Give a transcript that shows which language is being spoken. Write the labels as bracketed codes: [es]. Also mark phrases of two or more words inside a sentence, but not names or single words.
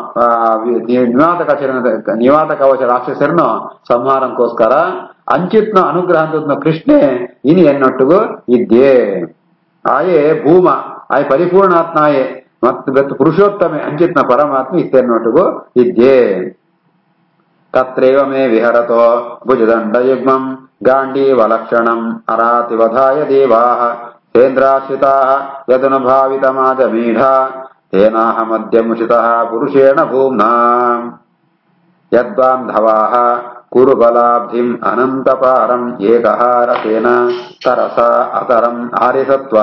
[kn] ನಿವಾತ ಕವಚ ರಾಕ್ಷಸರನ್ನು ಸಂಹಾರಕ್ಕೋಸ್ಕರ ಅಂಚಿತ್ನ ಅನುಗ್ರಹ ಅಂತ ಕೃಷ್ಣೆ ಇನಿ ಎನ್ನೊಟ್ಟಿಗೂ ಇದ್ದೇ ಆಯೇ ಭೂಮ ಆಯ್ ಪರಿಪೂರ್ಣಾತ್ಮಾಯೇ ಮತ್ತು ಪುರುಷೋತ್ತಮೆ ಅಂಚಿತ್ನ ಪರಮಾತ್ಮ ಇತ್ತೆನ್ನೊಟ್ಟಿಗೂ ಇದ್ದೇ. [sa] तत्रैव मे विहरतो भुजदण्डयुग्मम् गाण्डीवलक्षणम् अरातिवधाय देवाः सेन्द्राश्रिताः यदनुभावितमाजमीढा तेनाहमद्यमुषितः पुरुषेण भूम्ना यद्बान्धवाः कुरु बलाब्धिम् अनन्तपारम् एकः रसेन तरसा अतरम् आर्यसत्त्वः